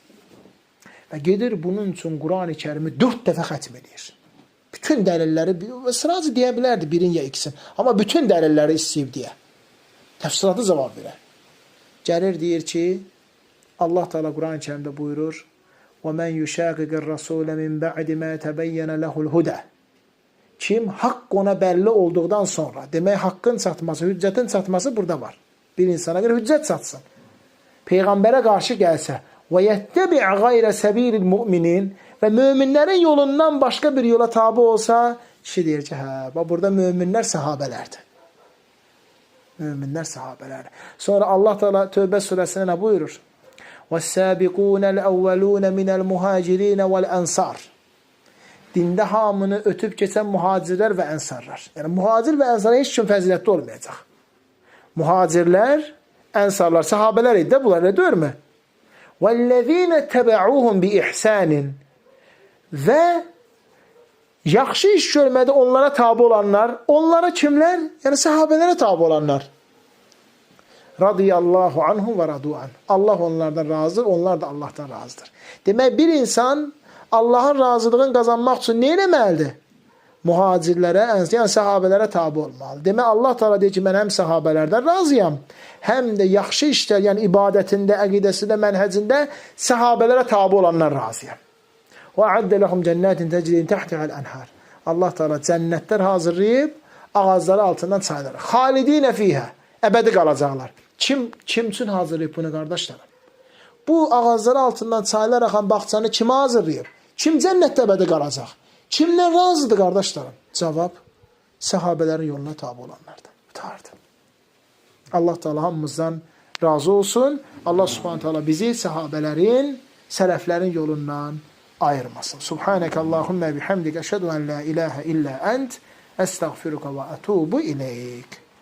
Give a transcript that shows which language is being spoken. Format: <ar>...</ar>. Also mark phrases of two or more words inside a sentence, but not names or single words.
<az>Və gedir bunun üçün Quran-ı Kərimi 4 dəfə xətm edir. Bütün dəlilləri, sıracı deyə bilərdi birin ya ikisin. Amma bütün dəlilləri istəyib deyə. Təfsilatı cavab verər. Gəlir deyir ki, Allah Teala Quran-ı Kərimdə buyurur:</az> <ar>وَمَنْ يُشَاقِقِ الرَّسُولَ مِنْ بَعْدِ مَا تَبَيَّنَ لَهُ الْهُدَى.</ar> <az>Kim haqq ona bəlli olduqdan sonra, demək haqqın çatması, hüccətin çatması burada var. Bir insana görə hüccət çatsın. Peyğəmbərə qarşı gəlsə,</az> <ar>وَيَتَّبِعْ غَيْرَ سَب۪يلِ الْمُؤْمِنِينَ</ar> <az>və möminlərin yolundan başqa bir yola tabi olsa, kişi deyir ki, hə, burada möminlər sahabələrdir. Möminlər sahabələrdir. Sonra Allah Teala Tövbə surəsində nə buyurur?</az> <ar>وَالسَّابِقُونَ الْأَوَّلُونَ مِنَ الْمُهَاجِرِينَ وَالْأَنْصَارِ.</ar> <az>Dində hamını ötüb keçən muhacirlər və ənsarlar. Yəni, muhacir və ənsarlar heç kim fəzilətli olmayacaq. Muhacirlər, ənsarlar, sahabələr idi də bunlar, deyirmi?</az> <ar>وَالَّذ۪ينَ تَبَعُوهُمْ بِإِحْسَانٍ.</ar> <az>Və yaxşı iş görmədi onlara tabi olanlar, onlara kimlər? Yəni, sahabələrə tabi olanlar.</az> <ar>رضي الله عنهم ورضوا عن.</ar> <az>Allah onlardan razıdır, onlar da Allahdan razıdır. Demək, bir insan Allahın razılığını qazanmaq üçün nə eləməlidir? Muhacirlərə, yəni sahabələrə tabi olmalı. Demək, Allah Teala deyir ki, mən həm sahabələrdən razıyam, həm də yaxşı işlər, yəni ibadətində, əqidəsində, mənhəcində sahabələrə tabi olanlar razıyam.</az> <ar>وَاَعَدَّ لَهُمْ جَنَّاتٍ تَجْرِينَ تَحْتِهَا الْأَنْهَارِ.</ar> <az>Allah Teala cənnətlər hazırlayıb, ağacları altından çaylar.</az> <ar>خالدين فيها.</ar> <az>Əbədi qalacaqlar. Kim üçün hazırlayıb bunu, qardaşlarım? Bu ağacları altından çaylar axan bağçanı kimə hazırlayıb? Kim cənnətdə əbədi qalacaq? Kimdən razıdır, qardaşlarım? Cavab, səhabələrin yoluna tabi olanlardır. Qutardı. Allah Teala hamımızdan razı olsun. Allah</az> <ar>سبحانه تعالى</ar> <az>bizi səhabələrin, sələflərin yolundan ayırmasın.</az> <ar>سبحانك اللهم وبحمدك. أشهد أن لا إله إلا أنت. أستغفرك وأتوب إليك.</ar>